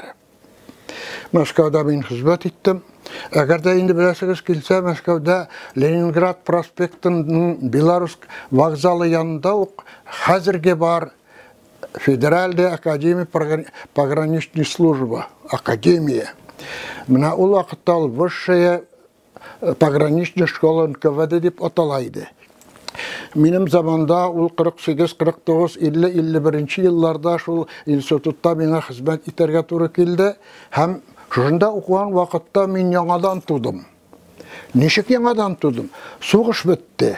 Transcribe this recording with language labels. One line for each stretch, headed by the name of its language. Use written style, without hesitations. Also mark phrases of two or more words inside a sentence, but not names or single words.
Tatar: Мәскәүдә мин хезмәт иттем. Әгәр дә инде беләсегез килсә, Мәскәүдә Ленинград проспектының Белорус вокзалы янында ук хәзерге бар
Russian: Федеральная академия пограничной службы, академия.
Tatar: Менә ул вакытта
Russian: высшая пограничная школа НКВД
Tatar: дип аталайды. Минем заманда ул 48, 49, 50, 51 елларда шул институтта миңа хезмәт итәргә туры килде. Һәм шунда укыган вакытта мин яңадан тудым. Ничек яңадан тудым? Сугыш бетте.